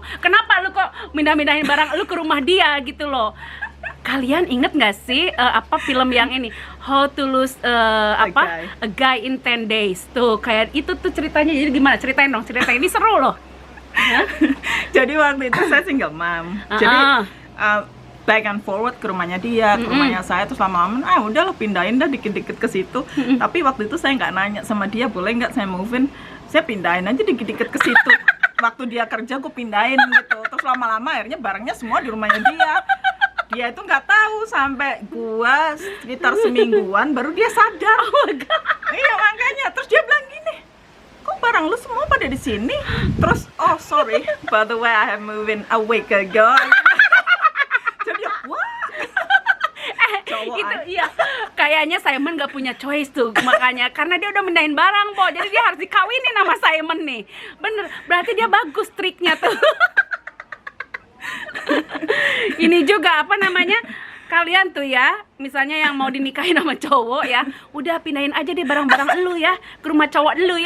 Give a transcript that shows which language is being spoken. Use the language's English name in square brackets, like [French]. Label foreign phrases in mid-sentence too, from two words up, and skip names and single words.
[Indonesian] Kenapa lu kok mindahin barang lu ke rumah dia gitu loh? Kalian inget nggak sih film yang ini How to Lose A Guy in 10 Days tuh kayak itu tuh ceritanya. Jadi gimana, ceritain ini seru loh. Jadi waktu itu saya single mom. Jadi [English] back and forward [Indonesian] ke rumahnya dia, ke rumahnya saya, terus lama-lama udahlah pindahin dah dikit-dikit ke situ. Tapi waktu itu saya nggak nanya sama dia boleh nggak saya [English] move in, [Indonesian] saya pindahin aja dikit-dikit ke situ. Waktu dia kerja gue pindahin gitu. Terus lama-lama akhirnya barangnya semua di rumahnya dia. Dia itu nggak tahu sampai gua sekitar semingguan baru dia sadar. [English] Oh my God. [Indonesian] Iya makanya terus dia bilang gini, kok barang lu semua pada di sini? [English] Terus oh sorry, by the way I have moved in a week ago. [Indonesian] Jadi wah. Itu iya, kayaknya Simon nggak punya choice tuh makanya karena dia udah mindahin barang jadi dia harus dikawinin sama Simon nih. Bener, berarti dia bagus triknya tuh. Ini juga kalian tuh ya, misalnya yang mau dinikahin sama cowok ya, udah pindahin aja deh barang-barang elu ya ke rumah cowok elu ya.